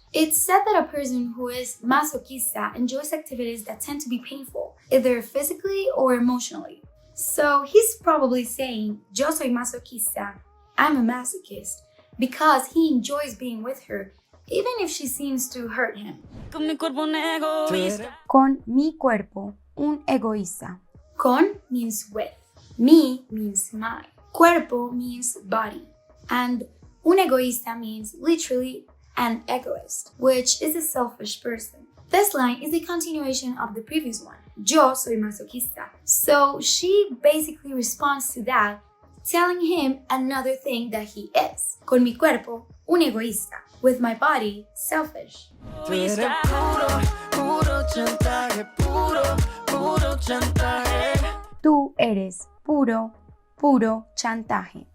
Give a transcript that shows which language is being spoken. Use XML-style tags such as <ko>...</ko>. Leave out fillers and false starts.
<en>It's said that a person who is masoquista enjoys activities that tend to be painful, either physically or emotionally. So he's probably saying,</en> <es>yo soy masoquista,</es> <en>I'm a masochist, because he enjoys being with her, even if she seems to hurt him.</en> <es>Con mi cuerpo un egoísta. Con mi cuerpo, un egoísta.</es> <en>Con means with. Mi means my. Cuerpo means body. And</en> <es>un egoísta</es> <en>means literally an egoist, which is a selfish person. This line is a continuation of the previous one.</en> <es>Yo soy masoquista.</es> <en>So she basically responds to that, telling him another thing that he is.</en> <es>Con mi cuerpo, un egoísta.</es> <en>With my body, selfish.</en> <es>Tú eres puro, puro chantaje, puro, puro chantaje. Tú eres puro, puro chantaje.</es>